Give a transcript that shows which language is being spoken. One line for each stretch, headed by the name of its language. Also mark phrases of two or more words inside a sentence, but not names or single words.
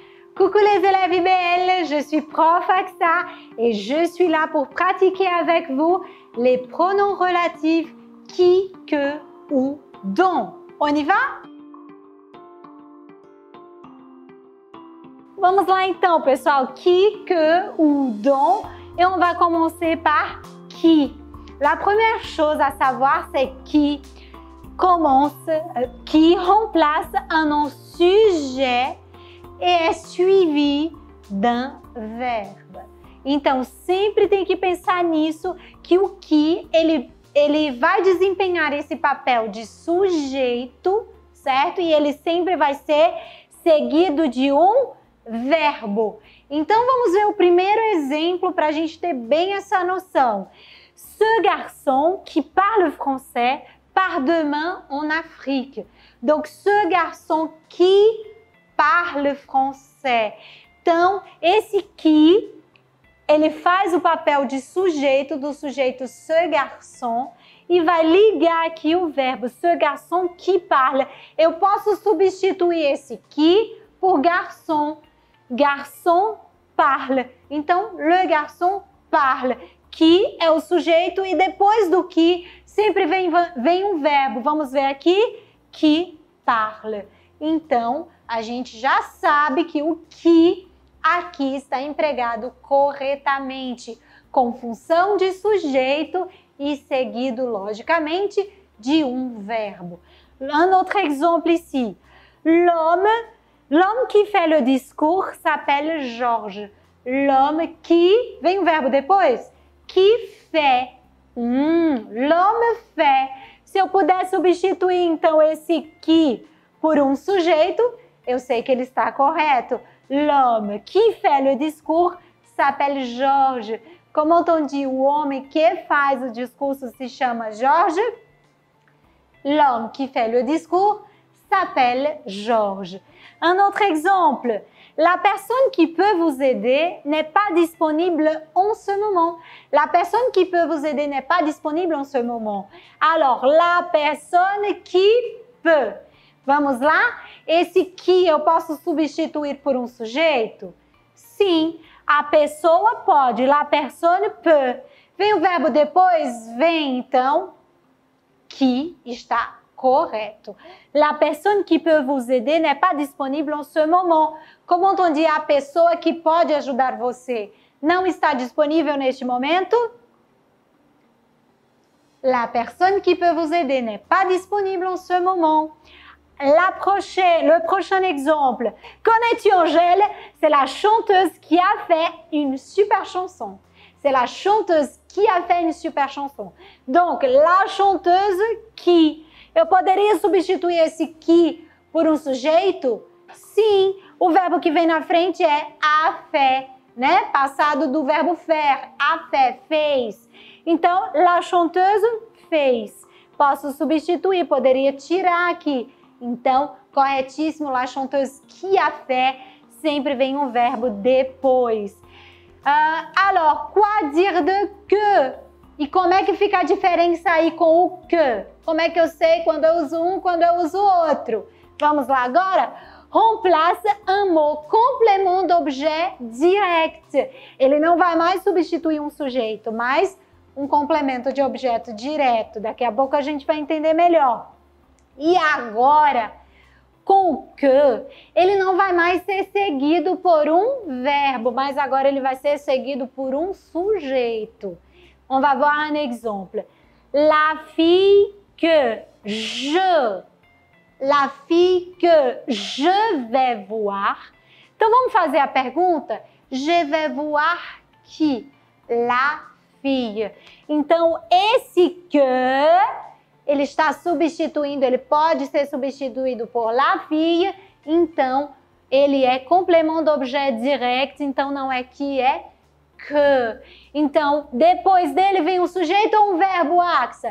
French: Coucou les élèves IBL, je suis prof AXA et je suis là pour pratiquer avec vous les pronoms relatifs qui, que, ou, dont. On y va?
Portuguese: Vamos lá então, pessoal.
French: Qui, que ou dont. Et on va commencer par qui. La première chose à savoir, c'est qui remplace un nom sujet
Portuguese: e é
French: suivi d'un verbe.
Portuguese: Então, sempre tem que pensar nisso, que o que, ele vai desempenhar esse papel de sujeito, certo? E ele sempre vai ser seguido de um verbo. Então, vamos ver o primeiro exemplo para a gente ter bem essa noção.
French: Ce garçon qui parle français part demain en Afrique. Donc, ce garçon qui parle français.
Portuguese: Então, esse qui, ele faz o papel de sujeito, do sujeito
French: ce garçon,
Portuguese: e vai ligar aqui o verbo
French: ce garçon qui parle.
Portuguese: Eu posso substituir esse qui por garçon.
French: Garçon parle. Então, le garçon parle.
Portuguese: Qui é o sujeito e depois do qui sempre vem um verbo. Vamos ver aqui,
French: qui parle.
Portuguese: Então, a gente já sabe que o que aqui está empregado corretamente, com função de sujeito e seguido, logicamente, de um verbo.
French: Un autre exemple ici. L'homme qui fait le discours s'appelle Georges. L'homme qui,
Portuguese: vem o verbo depois?
French: Qui fait. L'homme fait.
Portuguese: Se eu puder substituir, então, esse qui por um sujeito, eu sei que ele está correto.
French: L'homme qui fait le discours s'appelle Georges. Como on dit,
Portuguese: o homem que faz o discurso se chama Georges.
French: L'homme qui fait le discours s'appelle Georges. Un autre exemple. La personne qui peut vous aider n'est pas disponible en ce moment. La personne qui peut vous aider n'est pas disponible en ce moment. Alors, la personne qui peut.
Portuguese: Vamos lá? Esse que eu posso substituir por um sujeito? Sim, a pessoa pode.
French: La personne peut.
Portuguese: Vem o verbo depois? Vem, então, que está correto.
French: La personne qui peut vous aider n'est pas disponible en ce moment. Como on dit,
Portuguese: a pessoa que pode ajudar você não está disponível neste momento?
French: La personne qui peut vous aider n'est pas disponible en ce moment. Le prochain exemple. Connais-tu Angèle? C'est la chanteuse qui a fait une super chanson. C'est la chanteuse qui a fait une super chanson. Donc, la chanteuse qui.
Portuguese: Eu poderia substituir esse qui por um sujeito? Sim, o verbo que vem na frente é
French: a fait,
Portuguese: né? Passado do verbo faire.
French: A fait,
Portuguese: fez. Então,
French: la chanteuse fez.
Portuguese: Posso substituir, poderia tirar aqui. Então, corretíssimo,
French: la chanteuse qui a fait,
Portuguese: sempre vem um verbo depois.
French: Alors, quoi dire de que?
Portuguese: E como é que fica a diferença aí com o que? Como é que eu sei quando eu uso um, quando eu uso outro? Vamos lá agora?
French: Remplace un mot complément d'objet direct.
Portuguese: Ele não vai mais substituir um sujeito, mas um complemento de objeto direto. Daqui a pouco a gente vai entender melhor. E agora, com o que, ele não vai mais ser seguido por um verbo, mas agora ele vai ser seguido por um sujeito.
French: On va voir un exemple. La fille que je vais voir.
Portuguese: Então, vamos fazer a pergunta?
French: Je vais voir qui? La fille.
Portuguese: Então, esse que, ele está substituindo, ele pode ser substituído por
French: la fille,
Portuguese: então, ele é
French: complément d'objet direct,
Portuguese: então não é que, é que. Então, depois dele vem um sujeito ou um verbo, Axa?